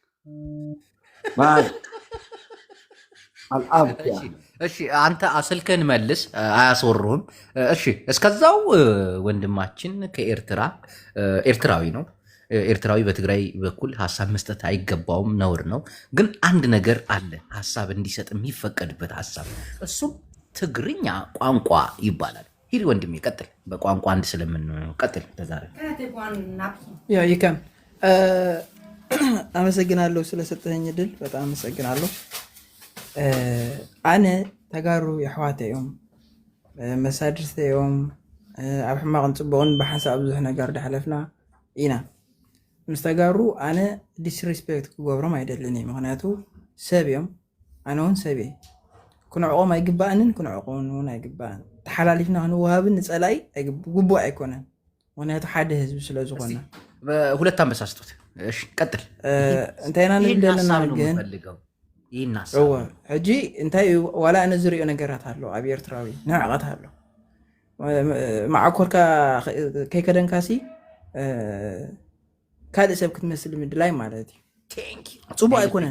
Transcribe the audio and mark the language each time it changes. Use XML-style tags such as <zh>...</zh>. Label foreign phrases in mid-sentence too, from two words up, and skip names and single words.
<am>እሺ አንተ ስልክህን መልስ፣ አያስወሩህም። እሺ እስከዛው ወንድማችን ከኤርትራ ኤርትራዊ ነው። ኤርትራዊ በትግራይ በኩል ሀሳብ መስጠት አይገባውም፣ ነውር ነው። ግን አንድ ነገር አለ ሀሳብ እንዲሰጥ የሚፈቀድበት ሀሳብ፣ እሱም ትግርኛ ቋንቋ ይባላል። ሂድ ወንድሜ ቀጥል። በቋንቋ አንድ ስለምንሆነው ቀጥል። ተዛረ ይከም አመሰግናለሁ ስለሰጠኝ እድል በጣም አመሰግናለሁ።</am> <ti>ኣነ ተጋሩ የሕዋተ እዮም መሳድርተ እዮም ኣብ ሕማቕን ፅቡቕን ብሓንሳብ ብዙሕ ነገር ዳሕለፍና ኢና ምስ ተጋሩ ኣነ ዲስሪስፔክት ክገብሮም ኣይደልን እየ። ምክንያቱ ሰብ እዮም፣ ኣነ እውን ሰብ እየ። ክንዕቆም ኣይግባእንን ክንዕቆም እውን ኣይግባእን። ተሓላሊፍና ክንወሃብን ንፀላይ ግቡእ ኣይኮነን። ምክንያቱ ሓደ ህዝቢ ስለ ዝኾነ</ti> <am>ሁለት አንበሳ ስጡት። ቀጥል።</am> <ti>እንታይ ኢና ንብል ዘለና ግን ሕጂ እንታይ ዋላ ኣነ ዝሪኦ ነገራት ኣሎ ኣብ ኤርትራዊ ንዕቐት ኣሎ ማዕኮርካ ከይከደንካሲ ካልእ ሰብ ክትመስል ምድላይ ማለት እዩ። ፅቡቅ ኣይኮነን፣</ti>